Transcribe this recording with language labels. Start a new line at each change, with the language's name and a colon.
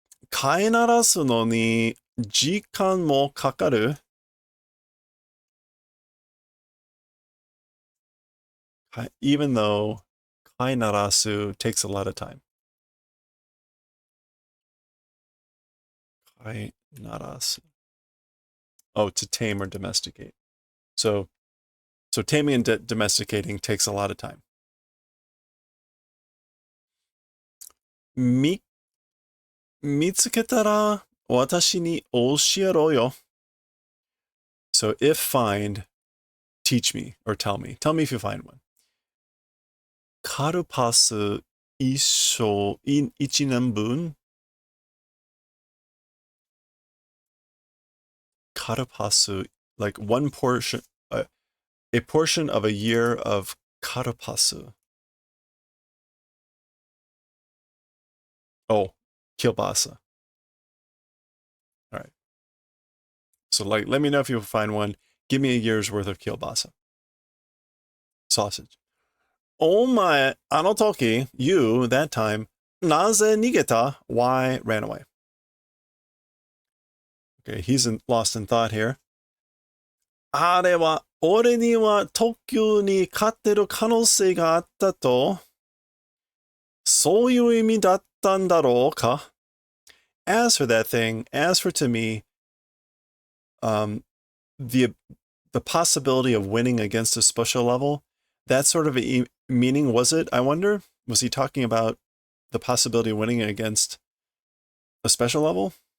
Japanese: 飼いならすのに時間もかかる.
English: Even though 飼いならす takes a lot of time. 飼いならす. Oh, to tame or domesticate. So So taming and domesticating takes a lot of time.
Japanese: み、見つけたら私に教えろよ.
English: So if find, teach me or tell me. Tell me if you find one.
Japanese: カルパス一年分?
English: Karapasu, like one portion, a portion of a year of karapasu. Oh, kielbasa. All right. So, like, let me know if you find one. Give me a year's worth of kielbasa. Sausage. Oh my, anotoki, you, that time, naze nigeta, why ran away. Okay, he's lost in thought here.
Japanese: あれは、俺には特急に勝ってる可能性があったと、そういう意味だったんだろうか?
English: As for that thing, as for to me, the possibility of winning against a special level, that sort of a meaning was it, I wonder? Was he talking about the possibility of winning against a special level?